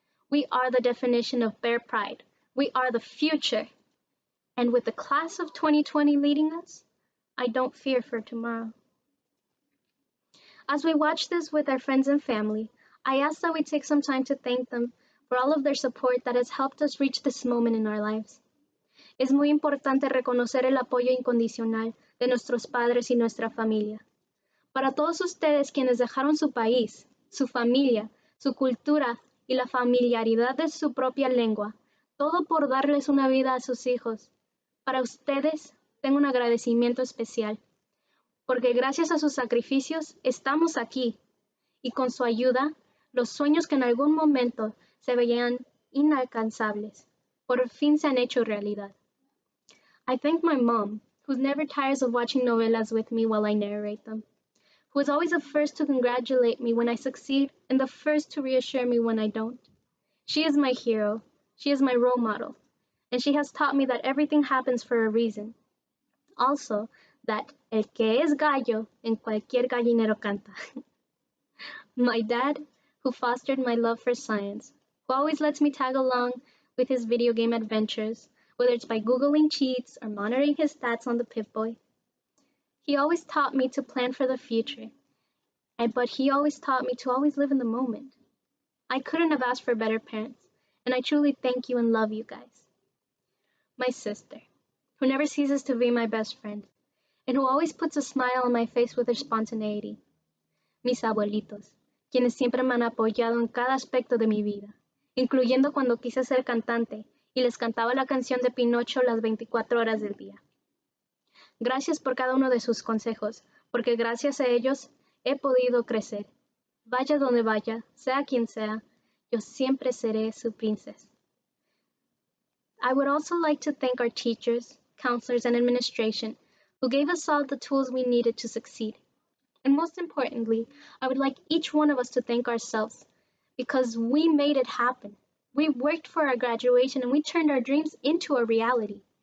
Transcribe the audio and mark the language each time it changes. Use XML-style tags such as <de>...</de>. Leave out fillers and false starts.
<en>We are the definition of Bear Pride. We are the future. And with the class of 2020 leading us, I don't fear for tomorrow. As we watch this with our friends and family, I ask that we take some time to thank them for all of their support that has helped us reach this moment in our lives.</en> <es>Es muy importante reconocer el apoyo incondicional de nuestros padres y nuestra familia. Para todos ustedes quienes dejaron su país, su familia, su cultura y la familiaridad de su propia lengua, todo por darles una vida a sus hijos. Para ustedes tengo un agradecimiento especial, porque gracias a sus sacrificios estamos aquí, y con su ayuda, los sueños que en algún momento se veían inalcanzables, por fin se han hecho realidad.</es> <en>I thank my mom, who never tires of watching novelas with me while I narrate them, who is always the first to congratulate me when I succeed and the first to reassure me when I don't. She is my hero, she is my role model, and she has taught me that everything happens for a reason. Also, that</en> <es>el que es gallo en cualquier gallinero canta.</es> <en>My dad, who fostered my love for science, who always lets me tag along with his video game adventures, whether it's by Googling cheats or monitoring his stats on the Pip-Boy. He always taught me to plan for the future, but he always taught me to always live in the moment. I couldn't have asked for better parents, and I truly thank you and love you guys. My sister, who never ceases to be my best friend, and who always puts a smile on my face with her spontaneity.</en> <es>Mis abuelitos, quienes siempre me han apoyado en cada aspecto de mi vida, incluyendo cuando quise ser cantante y les cantaba la canción de Pinocho las 24 horas del día. Gracias por cada uno de sus consejos, porque gracias a ellos he podido crecer. Vaya donde vaya, sea quien sea, yo siempre seré su princesa.</es> <en>I would also like to thank our teachers, counselors, and administration who gave us all the tools we needed to succeed. And most importantly, I would like each one of us to thank ourselves because we made it happen. We worked for our graduation and we turned our dreams into a reality.</en>